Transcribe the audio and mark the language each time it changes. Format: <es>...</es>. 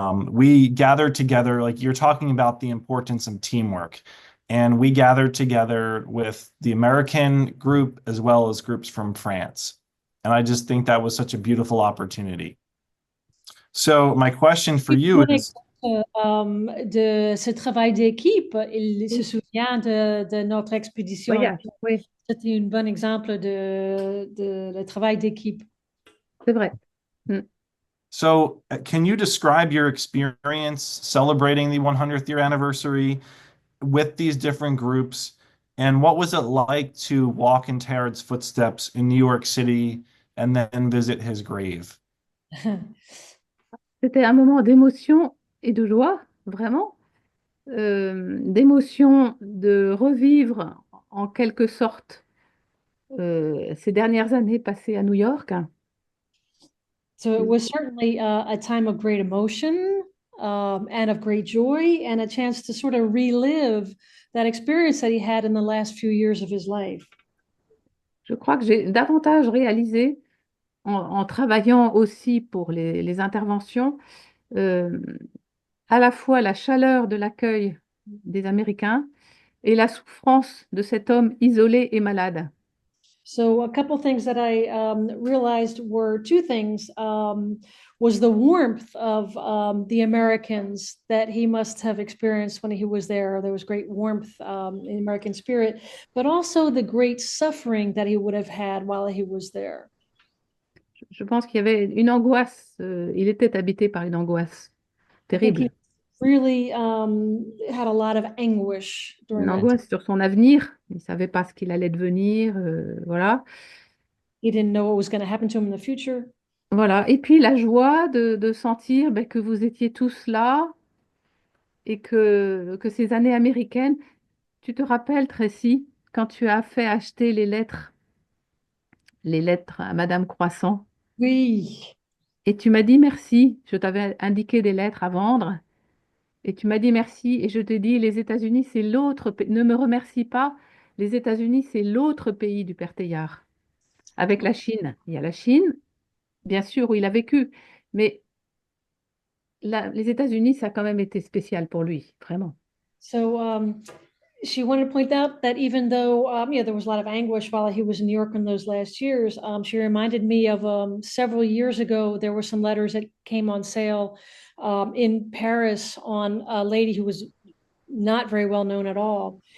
<en>We gathered together, like you're talking about the importance of teamwork, and we gathered together with the American group as well as groups from France. And I just think that was such a beautiful opportunity. So my question for you is,</en> <fr>De ce travail d'équipe, il se souvient de notre expédition. Voyage, oui, C'était un bon exemple de le travail d'équipe. c'est vrai. Mm.</fr> <en>so can you describe your experience celebrating the 100th year anniversary with these different groups? And what was it like to walk in Teilhard's footsteps in New York City and then visit his grave?</en> <fr>C'était un moment d'émotion et de joie, vraiment. D'émotion de revivre en quelque sorte ces dernières années passées à New York.</fr> <en>So it was certainly a time of great emotion and of great joy, and a chance to sort of relive that experience that he had in the last few years of his life.</en> <fr>Je crois que j'ai davantage réalisé en travaillant aussi pour les interventions, euh, à la fois la chaleur de l'accueil des Américains et la souffrance de cet homme isolé et malade.</fr> <en>So a couple things that I realized were two things. Was the warmth of the Americans that he must have experienced when he was there. There was great warmth in the American spirit, but also the great suffering that he would have had while he was there.</en> <fr>Je pense qu'il y avait une angoisse, il était habité par une angoisse</fr> <en>I think</en> <fr>terrible,</fr> <en>he really had a lot of anguish during</en> <fr>une</fr> <en>that time.</en> <fr>angoisse sur son avenir, il ne savait pas ce qu'il allait devenir, voilà.</fr> <en>He didn't know what was going to happen to him in the future.</en> <fr>Voilà. Et puis la joie de sentir ben, que vous étiez tous là et que ces années américaines, tu te rappelles, Tracy, quand tu as fait acheter les lettres à Madame Croissant, Oui. et tu m'as dit merci, je t'avais indiqué des lettres à vendre, et tu m'as dit merci, et je te dis, les États-Unis, c'est l'autre pays, ne me remercie pas, les États-Unis, c'est l'autre pays du Père Teilhard, avec la Chine. Il y a la Chine, bien sûr, où il a vécu, mais les États-Unis, ça a quand même été spécial pour lui, vraiment.</fr> <en>So she wanted to point out that even though there was a lot of anguish while he was in New York in those last years, she reminded me of several years ago, there were some letters that came on sale in Paris on a lady who was not very well known at all.</en>